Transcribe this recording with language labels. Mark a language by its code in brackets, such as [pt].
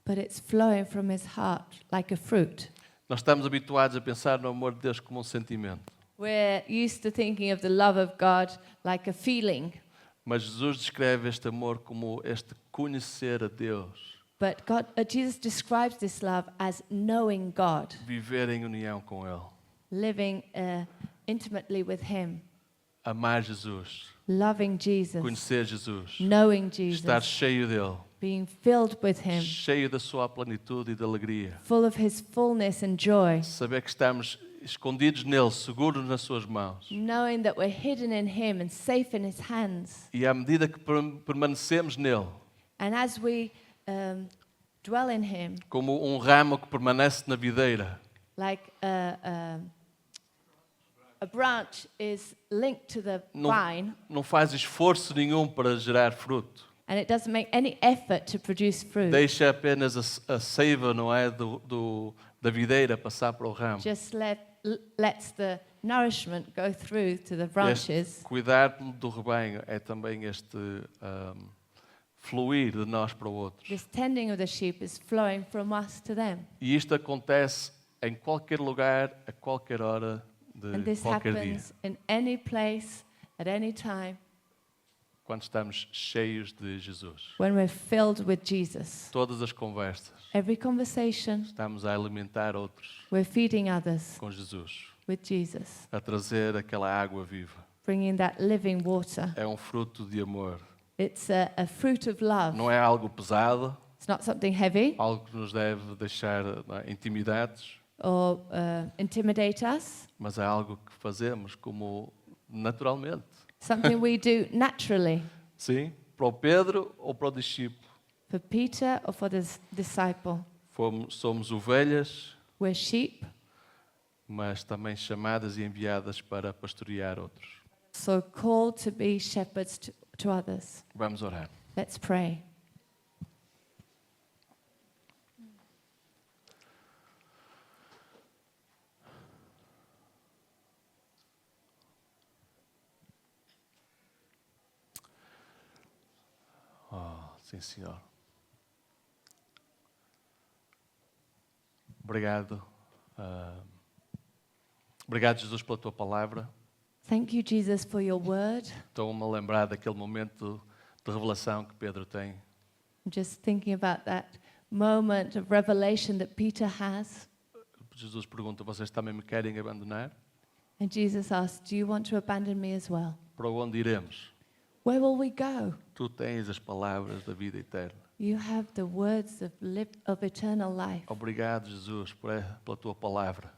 [en] but it's flowing from his heart like a fruit. [pt] Nós estamos habituados a pensar no amor de Deus como um sentimento, [en] We're used to thinking of the love of God like a feeling, [pt] mas Jesus descreve este amor como este conhecer a Deus, [en] but Jesus describes this love as knowing God, [pt] viver em união com Ele, [en] living intimately with Him, [pt] amar Jesus, [en] loving Jesus, [pt] conhecer Jesus, [en] knowing [pt] estar [en] Jesus, [pt] cheio dele, [en] being filled with Him, [pt] cheio da sua plenitude e de alegria, [en] full of His fullness and joy, [pt] saber que estamos escondidos nele, seguros nas suas mãos. [en] knowing that we're hidden in Him and safe in His hands. [pt] E à medida que permanecemos nele, [en] And as we dwell in Him, [pt] como um ramo que permanece na videira, [en] like a branch is linked to the [pt] não, [en] vine, [pt] não faz esforço nenhum para gerar fruto. [en] and it doesn't make any effort to produce fruit. [pt] Deixa apenas a seiva, não é, da videira passar para o ramo. [en] Just lets the nourishment go through to the [pt] Este [en] branches. [pt] cuidar do rebanho é também este fluir de nós para o outro. [en] This tending of the sheep is flowing from us to them. [pt] E isto acontece em qualquer lugar, a qualquer hora [en] And [pt] de [en] this [pt] qualquer dia. [en] happens in any place, at any time, [pt] Quando estamos cheios de Jesus. [en] when we're filled with Jesus. [pt] Todas as conversas, [en] Every conversation, [pt] estamos a alimentar outros [en] we're feeding others [pt] com Jesus, [en] with Jesus, [pt] a trazer aquela água viva. [en] bringing that living water. [pt] É um fruto de amor. [en] It's a fruit of love. [pt] Não é algo pesado, [en] It's not something heavy [pt] algo que nos deve deixar intimidados, [en] or intimidate us. [pt] mas é algo que fazemos como naturalmente. [en] Something we do naturally. [pt] Sim, para o Pedro ou para o discípulo. [en] For Peter or for the disciple. [pt] Somos ovelhas, [en] We're sheep, [pt] mas também chamadas e enviadas para pastorear outros. [en] so called to be shepherds to others. [pt] Vamos orar. [en] Let's pray. [pt] Sim, Senhor. Obrigado. Obrigado, Jesus, pela tua palavra. [en] Thank you, Jesus, for your word. [pt] Estou-me a lembrar daquele momento de revelação que Pedro tem. [en] I'm just thinking about that moment of revelation that Peter has. [pt] Jesus pergunta: vocês também me querem abandonar? [en] And Jesus asked, do you want to abandon me as well? [pt] Para onde iremos? [en] Where will we go? [pt] Tu tens as palavras da vida eterna. [en] You have the words of eternal life. [pt] Obrigado, Jesus, pela tua palavra.